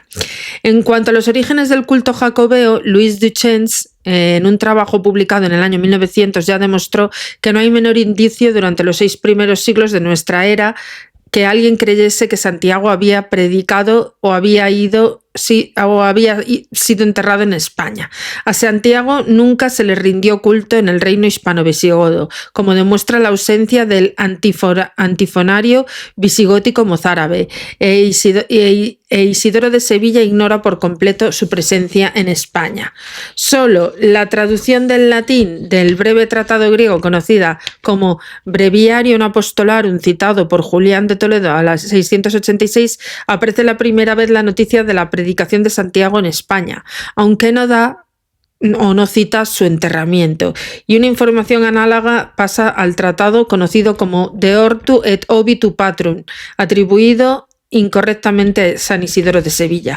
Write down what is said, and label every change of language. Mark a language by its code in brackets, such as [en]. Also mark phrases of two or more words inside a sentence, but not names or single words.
[es] En cuanto a los orígenes del culto jacobeo, Louis Duchesne, en un trabajo publicado en el año 1900, ya demostró que no hay menor indicio durante los 6 primeros siglos de nuestra era que alguien creyese que Santiago había predicado o había sido enterrado en España. A Santiago nunca se le rindió culto en el reino hispano-visigodo, como demuestra la ausencia del antifonario visigótico mozárabe, e Isidoro de Sevilla ignora por completo su presencia en España. Solo la traducción del latín del breve tratado griego conocida como Breviarium Apostolarum, citado por Julián de Toledo a las 686, aparece la primera vez la noticia de la predicación de Santiago en España, aunque no da o no cita su enterramiento, y una información análoga pasa al tratado conocido como De Ortu et Obitu Patrum, atribuido incorrectamente a San Isidoro de Sevilla.